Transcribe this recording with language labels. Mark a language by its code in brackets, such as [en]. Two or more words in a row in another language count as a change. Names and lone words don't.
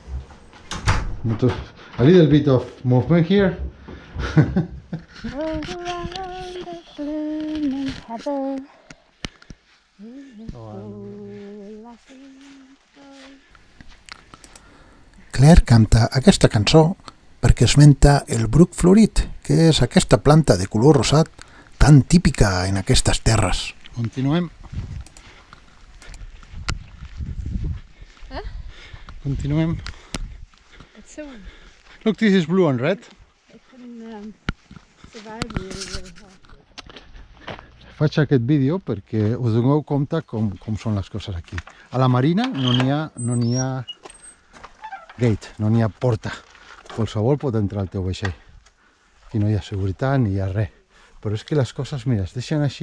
[en] A little bit of movement here. Roll around the blooming heather. [ca] Claire canta aquesta cançó perquè esmenta el bruc florit, que és aquesta planta de color rosat tan típica en aquestes terres. Continuem. Continuem. [en] It's so Look, this is blue and red. it can survive really hard. [ca] Faig aquest vídeo perquè us doneu compte com són les coses aquí. A la marina no n'hi ha gate, no n'hi ha porta. Qualsevol pot entrar al teu vaixell. Aquí no hi ha seguretat ni hi ha res. Però és que les coses, mira, es deixen així.